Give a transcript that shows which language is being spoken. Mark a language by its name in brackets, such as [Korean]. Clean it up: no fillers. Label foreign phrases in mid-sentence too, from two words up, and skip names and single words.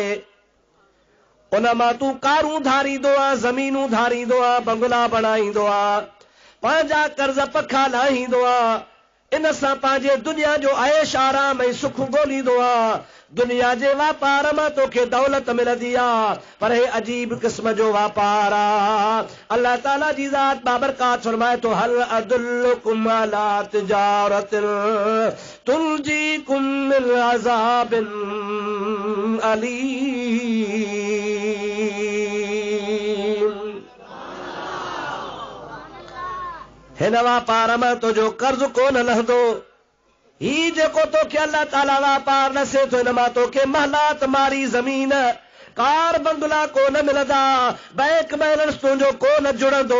[Sindhi] उन मां तूं कारूं धारींदो आहे, ज़मीनूं धारींदो आहे, बंगला बणाईंदो आहे, पंहिंजा कर्ज़ पखा लाहींदो आहे। इन सां पंहिंजे दुनिया जो ऐश आराम ऐं सुख ॻोल्हींदो आहे। दुनिया जे वापार मां तोखे दौलत मिलंदी आहे, पर हे अजीब क़िस्म जो वापार आहे। अल्लाह ताला जी ज़ात बाबरकात फरमाए थो, [Arabic] هل أدلكم على تجارة تنجيكم من عذاب أليم. [Sindhi] हिन वापार में तुंहिंजो कर्ज़ कोन लहंदो। ही जेको तोखे अल्लाह ताला वापार नसे थो, हिन मां तोखे महलात मारी ज़मीन कार बंगला कोन मिलंदा, [English] bank balance [Sindhi] तुंहिंजो कोन जुड़ंदो।